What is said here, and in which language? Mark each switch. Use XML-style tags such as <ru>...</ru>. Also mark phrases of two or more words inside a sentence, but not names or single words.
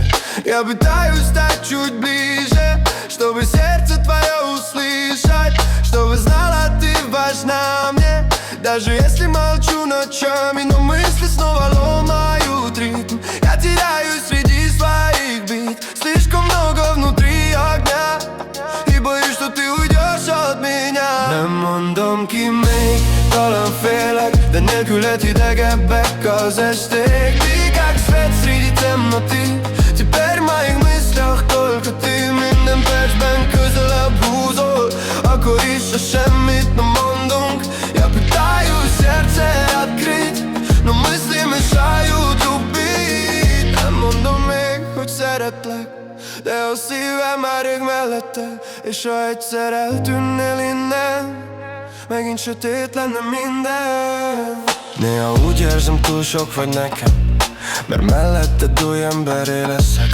<ru>Я пытаюсь стать чуть ближе, чтобы сердце твое услышать, чтобы знала, ты важна мне. Даже если молчу ночами, но мысли снова ломают ритм. Я теряюсь среди своих бит, слишком много внутри огня, и боюсь, что ты uйдешь от меня.</ru> <hu>Nem mondom ki még, talán félek, de nélküled hidegebbek az esték.</hu> <ru>Ты как свет среди темноты, теперь в моих мыслях только ты.</ru> <hu>Minden percben közelebb húzol, akkor is a semmit nem mondunk.</hu> <ru>Я пытаюсь сердце открыть, но мысли mешают убить.</ru> <hu>Nem mondom még, hogy szeretlek, de a szívem már rég mellette. És ha egyszer eltűnnél innen, megint sötét lenne minden. Néha úgy érzem, túl sok vagy nekem, mert melletted új emberé leszek.</hu>